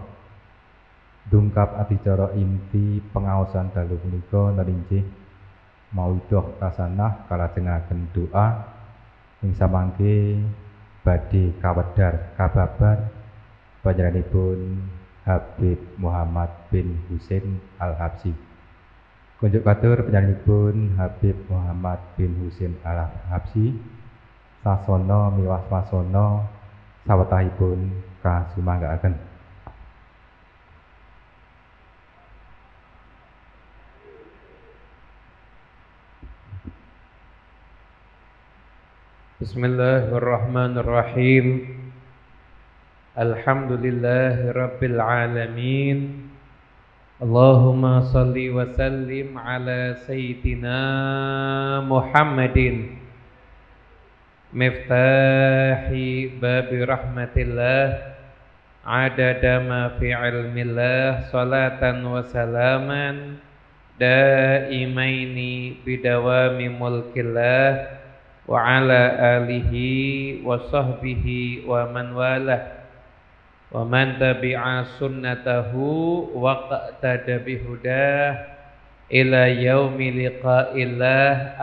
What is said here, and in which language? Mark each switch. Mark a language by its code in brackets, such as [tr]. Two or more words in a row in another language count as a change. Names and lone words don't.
[jv] Dungkap adicara inti pengaosan dalu punika nerinjih [ar] موعظة حسنة [jv] kalajengaken doa ing samangke badhe kawedhar kababar panjenenganipun Habib Muhammad bin Husain Al-Habsyi. Kunjuk katur panjenenganipun Habib Muhammad bin Husain Al-Habsyi sasana miwah swasana sawetahipun kasumanggaaken. [ar] بسم الله الرحمن الرحيم. الحمد لله رب العالمين. اللهم صل وسلم على سيدنا محمد مفتاح باب رحمة الله عدد ما في علم الله صلاة وسلاما دائمين بدوام ملك الله وعلى آله وصحبه ومن والاه ومن تبع سنته واقتدى بهداه إلى يوم لقاء الله.